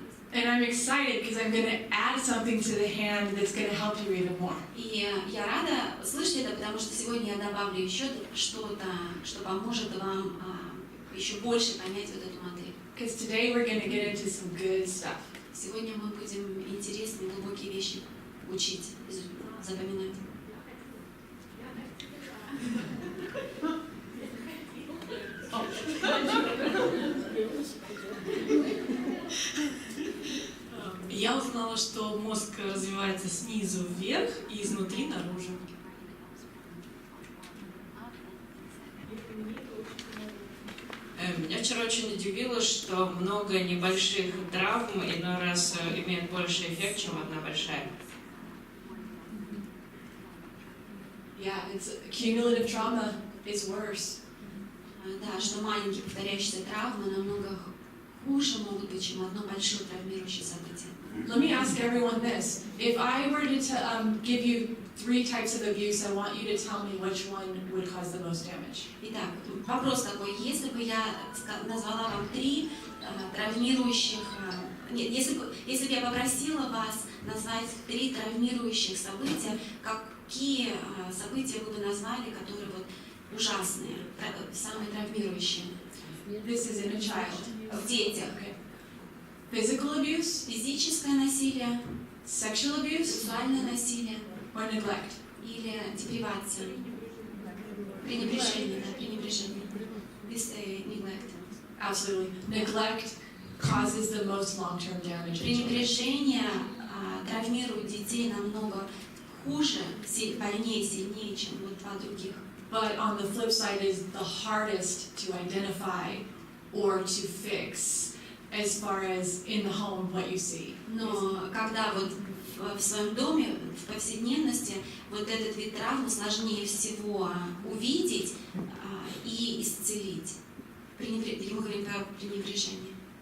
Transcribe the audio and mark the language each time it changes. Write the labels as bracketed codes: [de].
[en] And I'm excited because I'm going to add something to the hand that's going to help you even more. [ru] И я рада слышать это, потому что сегодня я добавлю еще что-то, что поможет вам еще больше понять вот эту модель. [en] Because today we're going to get into some good stuff. [ru] Сегодня мы будем интересные, глубокие вещи учить, запоминать. Я узнала, что мозг развивается снизу вверх и изнутри наружу. Меня вчера очень удивило, что много небольших травм иной раз имеют больше эффект, чем одна большая. [en] Yeah, it's cumulative trauma is worse. [ru] Да, что маленькие повторяющиеся травмы намного хуже могут быть, чем одно большое травмирующее событие. [en] Let me ask everyone this. If I were to give you 3 types of abuse. I want you to tell me which one would cause the most damage. [ru] Итак, вопрос такой, если бы я назвала вам 3 травмирующих, нет, если бы я попросила вас назвать 3 травмирующих события, какие события вы бы назвали, которые вот ужасные, самые травмирующие? [en] This is in a child. [ru] В детях. [en] Okay. Physical abuse, [ru] Физическое насилие, [en] sexual abuse, [ru] сексуальное насилие [en] or neglect. [ru] или депривация, пренебрежение, да, пренебрежение. [en] This neglect. Absolutely. Neglect causes the most long-term damage. [ru] Пренебрежение травмирует детей намного хуже, больнее, сильнее, чем вот 2 других. [en] But on the flip side is the hardest to identify or to fix as far as in the home what you see. [ru] Но когда вот в своем доме, в повседневности, вот этот вид травмы сложнее всего увидеть и исцелить. Мы говорим про пренебрежение.